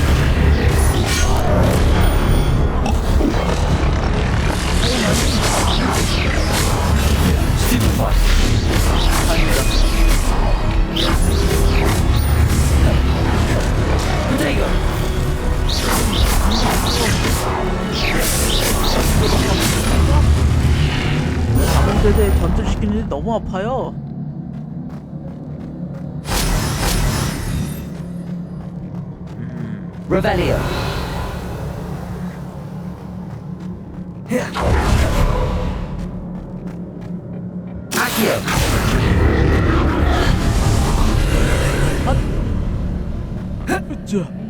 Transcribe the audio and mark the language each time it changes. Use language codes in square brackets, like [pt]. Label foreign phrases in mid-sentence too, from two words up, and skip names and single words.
[ko] Stupefy! Rodrigo! 감염되게 전투시키는데 너무 아파요. Revelio. Accio. 그쵸.